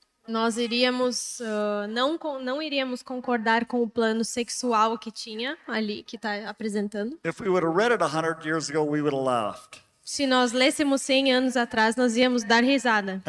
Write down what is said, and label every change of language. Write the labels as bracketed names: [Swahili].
[Portuguese] Nós iríamos não iríamos concordar com o plano sexual que tinha ali, que está apresentando. [English] If we would have read it 100 years ago, we would have laughed [Portuguese] Se nós lêssemos 100 anos atrás, nós íamos dar risada